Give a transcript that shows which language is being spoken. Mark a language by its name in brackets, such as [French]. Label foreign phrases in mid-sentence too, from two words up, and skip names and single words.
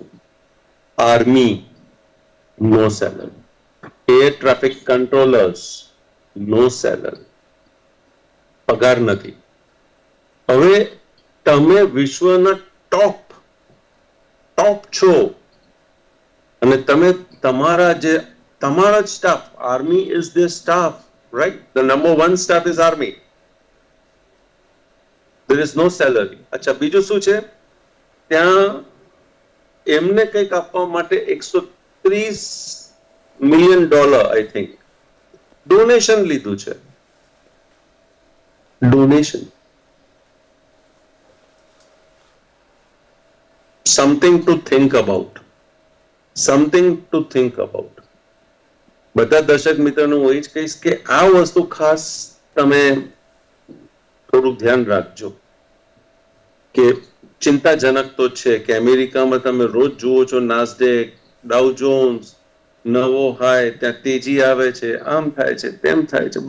[Gujarati] આર્મી નો સેલરી, [English] air traffic controllers [Gujarati] નો સેલરી, પગાર નથી. હવે તમે વિશ્વના ટોપ છો અને તમે તમારા જ સ્ટાફ, [English] army is the staff, right? The number 1 staff is army. there is no salary. [Gujarati] અચ્છા, બીજું શું છે? ત્યાં એમને કંઈક આપવા માટે $130 મિલિયન [English] I think [Gujarati] ડોનેશન લીધું છે. ડોનેશન. [English] something to think about. [Gujarati] બધા દર્શક મિત્રોનું હું એ જ કહીશ કે આ વસ્તુ ખાસ તમે થોડું ધ્યાન રાખજો કે ચિંતાજનક તો છે કે અમેરિકામાં તમે રોજ જુઓ છો નાસ્ડેક, ડાઉ જોન્સ નવો હાય, ત્યાં તેજી આવે છે, આમ થાય છે, તેમ થાય છે.